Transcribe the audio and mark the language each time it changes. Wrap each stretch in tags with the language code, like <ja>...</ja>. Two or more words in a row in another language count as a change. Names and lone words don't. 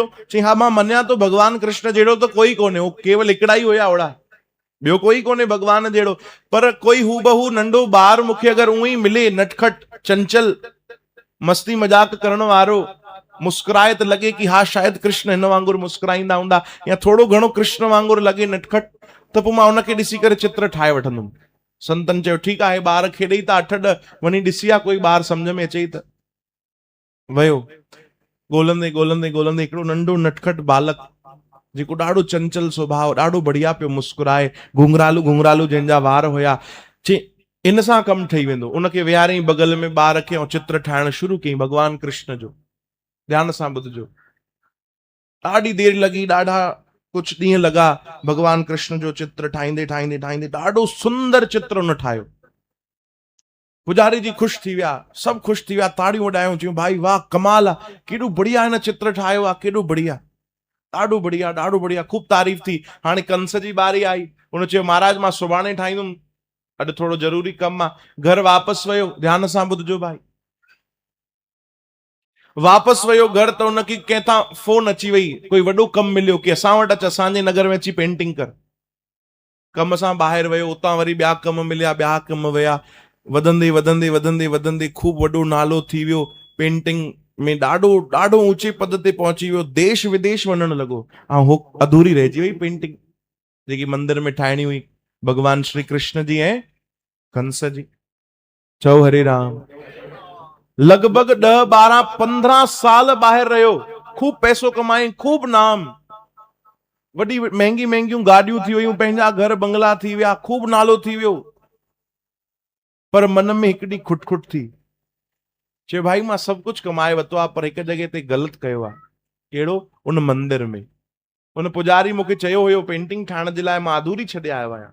<sd>चई हा मां मञा तो भगवान कृष्ण जहिड़ो तो कोई कोन्हे, वो केवल हिकिड़ा ई हुया ओड़ा, ॿियो कोई कोन्हे भगवान जहिड़ो। पर कोई हूबहू नंढो ॿार मूंखे अगरि उहो ई मिले, नटखट चंचल मस्ती मजाक करण वारो, मुस्कुराए त लॻे कि हा शायदि कृष्ण हिन वांगुरु मुस्कुराईंदा हूंदा, या थोड़ो घणो कृष्ण वांगुरु लॻे नटखट, त पोइ मां उनखे ॾिसी करे चित्र ठाहे वठंदुमि। संतन चयो ठीकु आहे, ॿार खेॾे था 8 ॾह, वञी ॾिसी आ कोई ॿार सम्झ में अचे त। वियो ॻोल्हंदे ॻोल्हंदे ॻोल्हंदे हिकिड़ो नंढो नटखट बालक जेको ॾाढो चंचल स्वभाव, ॾाढो बढ़िया पियो मुस्कुराए, घुंघरालू घुंघरालू जंहिंजा वार हुया, चई इन सां कमु ठही वेंदो। उनखे विहारई बगल में ॿार खे, ऐं चित्र ठाहिण शुरू कयईं भगवान कृष्ण जो। ध्यान सां ॿुधजो, ॾाढी देरि लॻी, ॾाढा कुछ ॾींहं लॻा भगवान कृष्ण जो चित्र ठाहींदे ठाहींदे ठाहींदे ॾाढो सुंदर चित्र उन ठाहियो। पुजारी जी ख़ुशि थी विया, सभु ख़ुशि थी विया, ताड़ियूं वॾायूं, चयूं भाई वाह कमाल आहे, केॾो बढ़िया हिन चित्र ठाहियो आहे, केॾो बढ़िया, ॾाढो बढ़िया ॾाढो बढ़िया, खूब तारीफ़ थी। हाणे कंस जी बारी आई, उन चयो महाराज मां सुभाणे ठाहींदुमि, अॼु थोड़ो ज़रूरी कमु आहे। घर वापसि वियो, ध्यान सां ॿुधजो भाई, वापसि वियो घर त उनखे कंहिंखां फोन अची वई, कोई वॾो कमु मिलियो कि असां वटि अच, असांजे नगर में अची पेंटिंग कर। कम सां ॿाहिरि वियो, उतां वरी ॿिया कम मिलिया, ॿिया कम विया, वधंदे वधंदे वधंदे वधंदे खूब वॾो नालो थी वियो, पेंटिंग में ॾाढो ॾाढो ऊंचे पद ते पहुची वियो, देश विदेश वञण लॻो। ऐं हो अधूरी रहिजी वई पेंटिंग जेकी मंदिर में ठाहिणी हुई भगवान श्री कृष्ण जी ऐं कंस जी। चओ हरे राम। लॻभॻि 10 12 15 साल ॿाहिरि रहियो, खूब पैसो कमाई, खूब नाम, वॾी महांगी महांगियूं गाॾियूं थी वियूं, पंहिंजा घर बंगला थी विया, खूब नालो थी वियो। पर मन में हिकड़ी खुट खुट थी, चए भाई मां सभु कुछ कमाए वरितो आहे, पर हिकु जॻह ते ग़लति कयो आहे। कहिड़ो? उन मंदिर में उन पुजारी मूंखे चयो हुयो पेंटिंग ठाहिण जे लाइ, मां अधूरी छॾे आयो आहियां।</sd>